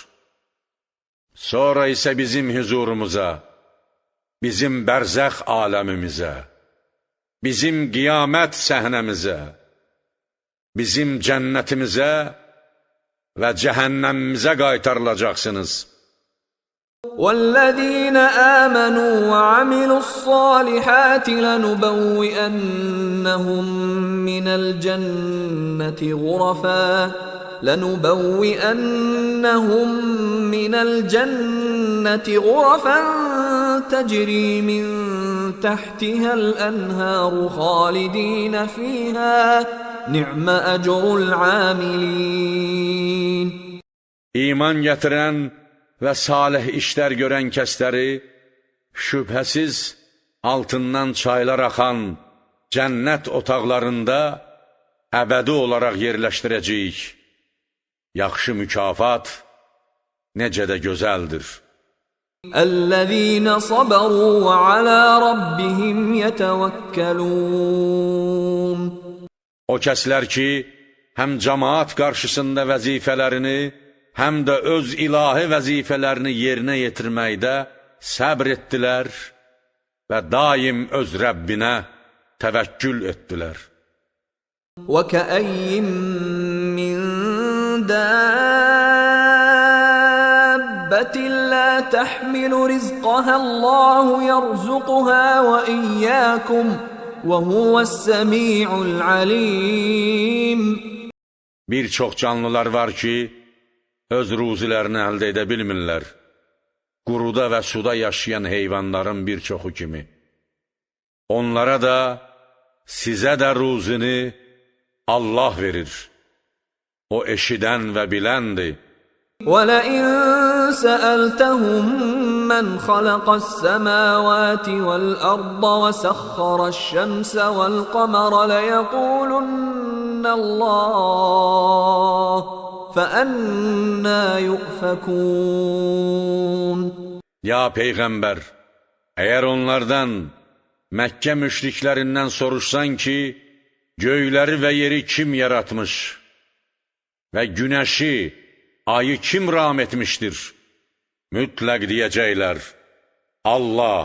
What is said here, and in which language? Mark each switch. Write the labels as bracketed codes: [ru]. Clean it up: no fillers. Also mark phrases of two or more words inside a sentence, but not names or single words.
[az] Sonra isə bizim huzurumuza, bizim bərzəx aləmimizə, bizim qiyamət səhnəmizə, bizim cənnətimizə və cəhənnəmimizə qaytarılacaqsınız. [ar] وَالَّذِينَ آمَنُوا وَعَمِلُوا الصَّالِحَاتِ لَنُبَوِّئَنَّهُم مِّنَ الْجَنَّةِ غُرَفًا تَجْرِي مِن تَحْتِهَا الْأَنْهَارُ خَالِدِينَ فِيهَا نِعْمَ أَجْرُ الْعَامِلِينَ. [az] İman gətirən və salih işlər görən kəsləri şübhəsiz altından çaylar axan cənnət otaqlarında əbədi olaraq yerləşdirəcəyik. Yaxşı mükafat necə də gözəldir. [ar] الَّذِينَ صَبَرُوا وَعَلَى رَبِّهِمْ يَتَوَكَّلُونَ. [az] O kəslər ki, həm cəmaat qarşısında vəzifələrini, həm də öz ilahi vəzifələrini yerinə yetirməkdə səbr etdilər və daim öz Rəbbinə təvəkkül etdilər. [ar] وَكَأَيِّن مِّن دَابَّةٍ لَّا تَحْمِلُ رِزْقَهَا اللَّهُ يَرْزُقُهَا وَإِيَّاكُمْ وَهُوَ السَّمِيعُ الْعَلِيمُ. [az] Bir çox canlılar var ki, öz ruzilərini əldə edə bilmirlər. Quruda və suda yaşayan heyvanların bir çoxu kimi. Onlara da, sizə də ruzini Allah verir. O eşidən və biləndir. [ar] وَلَئِن سَأَلْتَهُم مَّنْ خَلَقَ السَّمَاوَاتِ وَالْأَرْضَ وَسَخَّرَ الشَّمْسَ وَالْقَمَرَ لَيَقُولُنَّ اللَّهُ فَأَنَّى يُؤْفَكُونَ. [az] Ya Peyğəmbər, əgər onlardan, Məkkə müşriklərindən soruşsan ki, göyləri və yeri kim yaratmış və günəşi, ayı kim ram etmişdir? Mütləq deyəcəklər, Allah.